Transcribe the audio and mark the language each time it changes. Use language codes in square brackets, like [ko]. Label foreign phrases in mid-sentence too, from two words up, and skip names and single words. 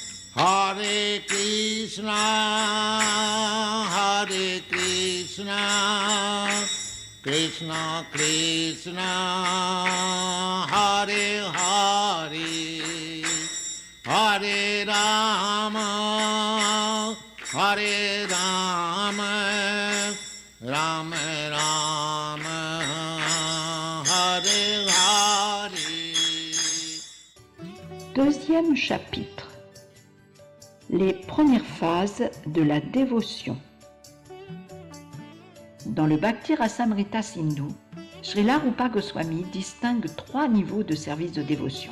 [sa] Hare Krishna, Hare Krishna, Krishna Krishna, Hare Hare, Hare Rama, Hare Rama, Rama Rama, Hare Hare. [fr] Deuxième chapitre. Les premières phases de la dévotion. Dans le Bhakti Rasamrita Sindhu, Srila Rupa Goswami distingue 3 niveaux de service de dévotion.